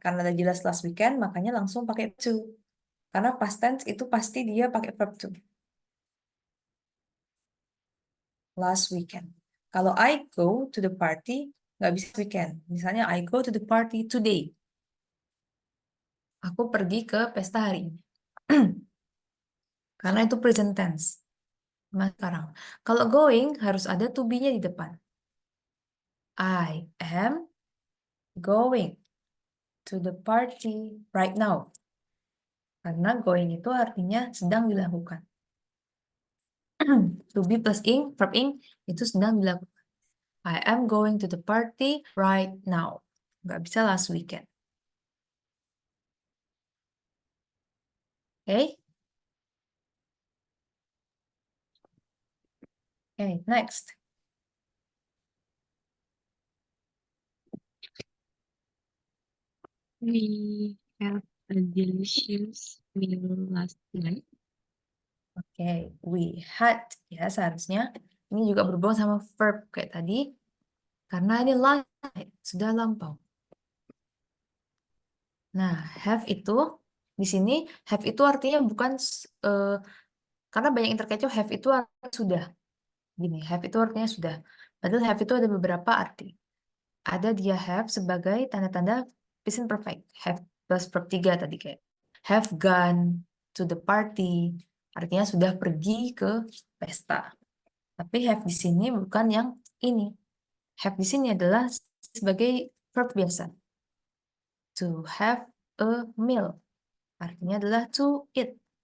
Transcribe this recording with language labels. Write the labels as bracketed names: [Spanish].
[Indonesian] Karena udah jelas [English] last weekend, [Indonesian] makanya langsung pakai to. Karena past tense itu pasti dia pakai verb to. [English] Last weekend. [Indonesian] Kalau [English] I go to the party, [Indonesian] nggak bisa weekend. [English] Misalnya I go to the party today. [Indonesian] Aku pergi ke pesta hari ini. Karena itu present tense. Nah, sekarang. Kalau going harus ada to be-nya di depan. [English] I am going to the party right now. [Indonesian] Karena going itu artinya sedang dilakukan. To be plus ing, verb ing, itu sedang dilakukan. [English] I am going to the party right now. [Indonesian] Nggak bisa [English] last weekend. [Indonesian] Oke? [English] Okay, next. We have a delicious meal last night. [Indonesian] Oke, [English] we had. [Indonesian] Ya, seharusnya. Ini juga berhubung sama verb kayak tadi. Karena ini last night, sudah lampau. Nah, have itu di sini have itu artinya bukan karena banyak yang terkecoh have itu artinya sudah. Gini, have itu artinya sudah. Padahal have itu ada beberapa arti. Ada dia have sebagai tanda-tanda present perfect. [English] Have plus verb 3 [Indonesian] tadi kayak [English] have gone to the party. [Indonesian] Artinya sudah pergi ke pesta. Tapi have di sini bukan yang ini. Have di sini adalah sebagai verb biasa. [English] To have a meal. [Indonesian] Artinya adalah [English] to eat.